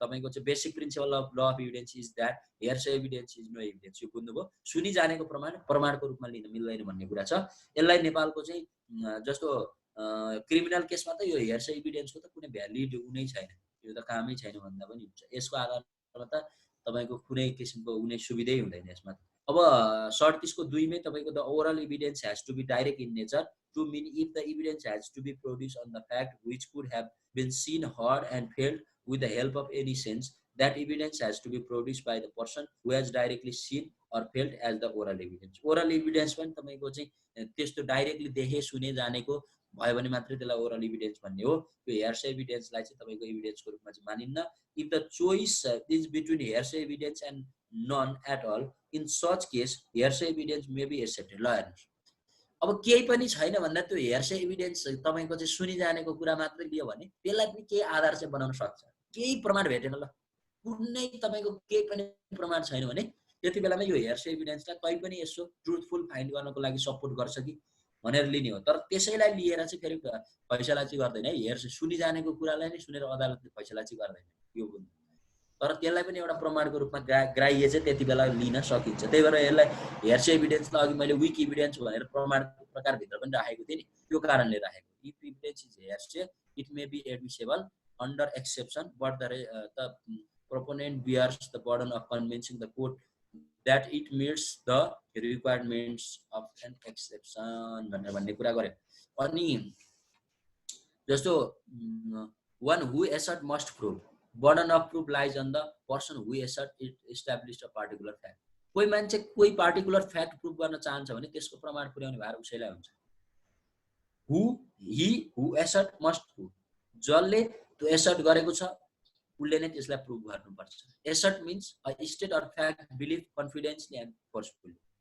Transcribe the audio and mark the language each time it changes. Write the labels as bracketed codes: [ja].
[en] तपाईँको चाहिँ basic principle of law of evidence is that hearsay evidence is no evidence. [ne] यो बुझ्नुभयो। सुनिजानेको प्रमाणको रूपमा लिन मिल्दैन भन्ने कुरा छ। यसलाई नेपालको चाहिँ जस्तो क्रिमिनल केसमा त यो हेयरसे एभिडेन्सको त कुनै भ्यालिड हुनै छैन। यो त कामै छैन भन्दा पनि हुन्छ। यसको आधारमा त तपाईँको कुनै किसिमको कुनै सुविधै हुँदैन यसमा। अब 37 को 2 मै तपाईँको [en] The oral evidence has to be direct in nature to mean if the evidence has to be produced on the fact which could have been seen, heard and felt with the help of any sense, that evidence has to be produced by the person who has directly seen or felt as the oral evidence. [ne] Oral evidence पनि तपाईको चाहिँ त्यस्तो directly देखे सुने जानेको भयो भने मात्रै त्यसलाई ओरल एभिडेन्स भन्ने हो। यो हेयरसे एभिडेन्सलाई चाहिँ तपाईको एभिडेन्सको रूपमा चाहिँ मानिन्न। [en] If the choice is between hearsay evidence and none at all in such case hearsay evidence may be accepted. [ne] ल हेर्नुहोस्, अब केही पनि छैन भन्दा त्यो हेयरसे एभिडेन्स तपाईँको चाहिँ सुनिजानेको कुरा मात्रै लियो भने त्यसलाई पनि केही आधार चाहिँ बनाउन सक्छ। केही प्रमाण भेटेन, ल कुनै तपाईँको केही पनि प्रमाण छैन भने त्यति बेलामा यो हेयरसे एभिडेन्सलाई कहीँ पनि यसो ट्रुथफुल फाइन्ड गर्नको लागि सपोर्ट गर्छ कि भनेर लिने हो। तर त्यसैलाई लिएर चाहिँ फेरि फैसला चाहिँ गर्दैन है। हेयरसे सुनिजानेको कुरालाई नै सुनेर अदालतले फैसला चाहिँ गर्दैन यो बुझ्नु। तर त्यसलाई पनि एउटा प्रमाणको रूपमा ग्राह्य चाहिँ त्यति बेला लिन सकिन्छ। त्यही भएर यसलाई हेयरसे एभिडेन्सलाई अघि मैले विक इभिडेन्स भनेर प्रमाणको प्रकारभित्र पनि राखेको थिएँ नि, त्यो कारणले राखेको। [en] if evidence is hearsay it may be admissible under exception but the proponent bears the burden of convincing the court that it meets the requirements of an exception [ne] भन्ने कुरा गरे। [en] अनि जस्तो one who assert must prove, burden of proof lies on the person who assert it established a particular fact. [ne] कोही मान्छे कोही particular fact prove गर्न चाहन्छ भने त्यसको प्रमाण पुर्याउने भार उसैलाई हुन्छ। [en] he who assert must prove, [ne] जसले त्यो एसर्ट गरेको छ उसले नै त्यसलाई प्रुभ गर्नुपर्छ। [en] Assert means a state or fact believe confidently and forcefully.